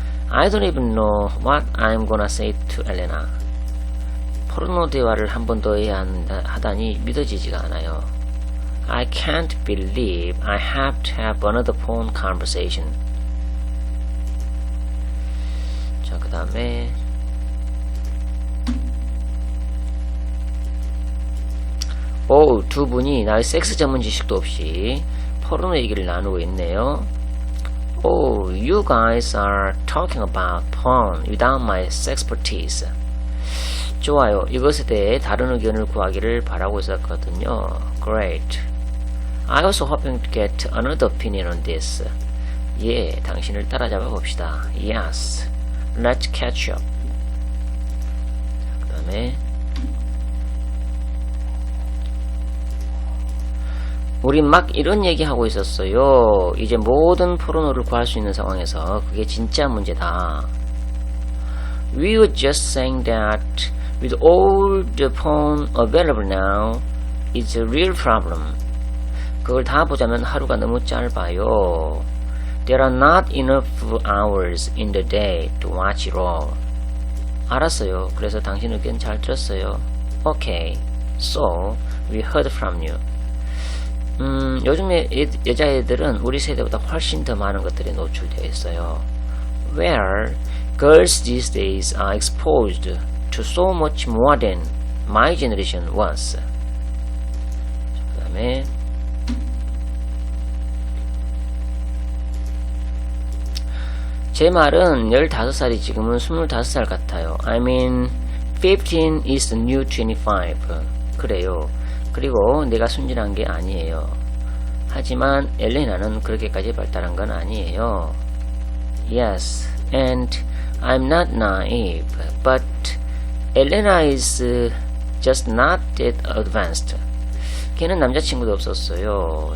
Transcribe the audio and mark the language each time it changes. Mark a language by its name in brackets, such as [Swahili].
[English] I don't even know what I'm gonna say to Elena. [Korean] 포르노 대화를 한 번 더 해야 하다니 믿어지지가 않아요. [English] I can't believe I have to have another phone conversation. [Korean] 자, 그 다음에 두 분이 나의 섹스 전문 지식도 없이 포르노 얘기를 나누고 있네요. [English] You guys are talking about porn without my expertise. [Korean] 좋아요. 이것에 대해 다른 의견을 구하기를 바라고 있었거든요. [English] Great. I was hoping to get another opinion on this. [Korean] 예, 당신을 따라잡아 봅시다. [English] Yes. Let's catch up. [Korean] 그 다음에 우린 막 이런 얘기하고 있었어요. 이제 모든 포르노를 구할 수 있는 상황에서 그게 진짜 문제다. [English] We were just saying that with all the porn available now, it's a real problem. [Korean] 그걸 다 보자면 하루가 너무 짧아요. [English] There are not enough hours in the day to watch it all. [Korean] 알았어요. 그래서 당신 의견 잘 들었어요. [English] Okay, so we heard from you. [Korean] 요즘에 여자애들은 우리 세대보다 훨씬 더 많은 것들에 노출되어 있어요. [English] Where girls these days are exposed to so much more than my generation was. [Korean] 그 다음에 제 말은 15살이 지금은 25살 같아요. [English] I mean, 15 is the new 25. [Korean] 그래요. 그리고 내가 순진한 게 아니에요. 하지만 엘레나는 그렇게까지 발달한 건 아니에요. [English] Yes, and I'm not naive, but Elena is just not that advanced. [Korean] 걔는 남자친구도 없었어요.